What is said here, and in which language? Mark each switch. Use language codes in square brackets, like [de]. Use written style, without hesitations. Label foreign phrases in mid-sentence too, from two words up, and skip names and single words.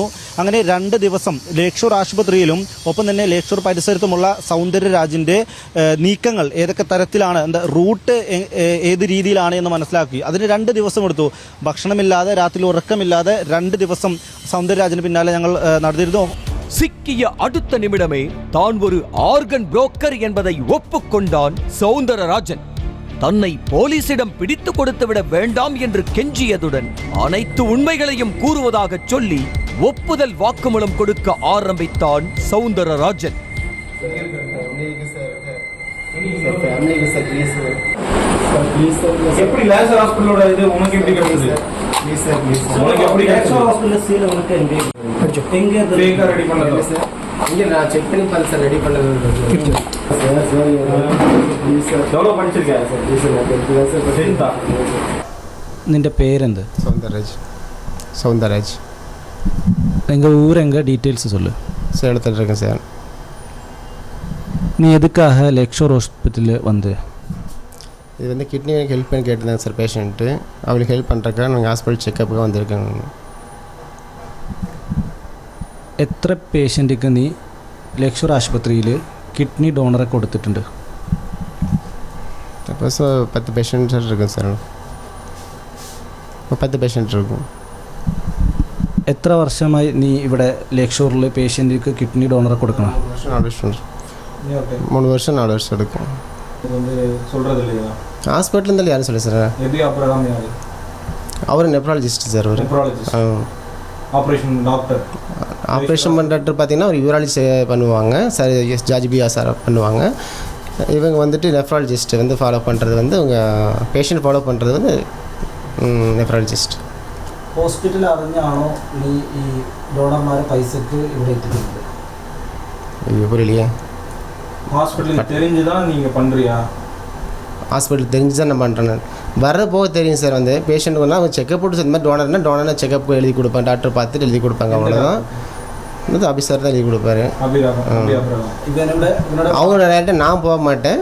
[ml] അങ്ങനെ 2 ദിവസം ലേക്ഷോർ ആശുപത്രിയിലും ഒപ്പം തന്നെ ലേക്ഷോർ പരിസരത്തുമുള്ള സൗന്ദര്യരാജിന്റെ നീക്കങ്ങൾ ഏതൊക്കെ തരത്തിലാണ്, റൂട്ട് ഏത് രീതിയിലാണ് എന്ന് മനസ്സിലാക്കി. അതിന് 2 ദിവസം എടുത്തു. ഭക്ഷണമില്ലാതെ രാത്രി ഉറക്കമില്ലാതെ 2 ദിവസം സൗന്ദര്യരാജിന് പിന്നാലെ ഞങ്ങൾ നടന്നിരുന്നു. [ta] சிக்கிய அடுத்த நிமிடமே தான் ஒரு [en] organ broker [ta] என்பதை ஒப்புக்கொண்டான் சௌந்தரராஜன். தன்னை போலீசிடம் பிடித்து கொடுத்து விட வேண்டாம் என்று கெஞ்சியதுடன் அனைத்து உண்மைகளையும் கூறுவதாக சொல்லி ஒப்புதல் வாக்குமூலம் கொடுக்க ஆரம்பித்தான் சௌந்தரராஜன். செக் பண்ணி பாருங்க சார், ரெடி பண்ணது. [ml] നിന്റെ പേരെന്ത്? [ta] சௌந்தரராஜ். எங்கள் ஊர் எங்கே டீட்டெயில்ஸ் சொல்லு. சேலத்தில் இருக்கேன் சார். நீ எதுக்காக லேக்ஷோர் ஹாஸ்பிட்டலில் வந்து? இது வந்து [en] kidney help [ta] பண்ணி கேட்டிருந்தேன் சார் பேஷண்ட்டு. அவளுக்கு ஹெல்ப் பண்ணுறக்காக நாங்கள் [en] hospital checkup [ta] வந்திருக்கேங்க. [ml] എത്ര പേഷ്യൻറ്റിക്ക് നീ ലേക്ഷോർ ആശുപത്രിയിൽ [en] kidney donor [ml] കൊടുത്തിട്ടുണ്ട്? [ta] இப்போ 10 பேஷண்ட் இருக்கும் சார். 10 பேஷண்ட் இருக்கும். [ml] എത്ര വർഷമായി നീ ഇവിടെ ലേക്ഷോറിൽ പേഷ്യൻറ്റിക്ക് [en] kidney donor [ml] കൊടുക്കണം? [ta] 3 வருஷம் 4 வருஷம் எடுக்கும். ஹாஸ்பிட்டல் இருந்தாலும் யாரும் சொல்லி சார். அவர் நெப்ராலஜிஸ்ட் சார். ஆப்ரேஷன் பண்ணுற டாக்டர் பார்த்தீங்கன்னா ஒரு யூராலஜி பண்ணுவாங்க சார், ஜாஜிபியா சார் பண்ணுவாங்க. இவங்க வந்துட்டு நெஃப்ராலஜிஸ்ட் வந்து ஃபாலோ பண்ணுறது வந்து அவங்க பேஷண்ட் ஃபாலோ பண்ணுறது வந்து நெஃப்ராலஜிஸ்ட். [ml] ഹോസ്പിറ്റൽ അറിഞ്ഞാണോ നീ ഈ ഡോണർമാരെ പൈസക്ക് ഇവിടെ എത്തിക്കുന്നത്? [ta] புரியலையே. ஹாஸ்பிட்டலுக்கு தெரிஞ்சு தான் நீங்கள் பண்ணுறியா? ஹாஸ்பிட்டல் தெரிஞ்சு தான் நான் பண்ணுறேன். வரப்போ தெரியும் சார். வந்து பேஷண்ட் வந்து அவங்க செக்கப் போட்டு இந்த மாதிரி டோனர்னா செக்கப் எழுதி கொடுப்பேன். டாக்டர் பார்த்துட்டு எழுதி கொடுப்பாங்க, அவ்வளோதான். வந்து ஆஃபீஸர் தான் எழுதி கொடுப்பாரு. அவங்க டேரக்டாக நான் போக மாட்டேன்.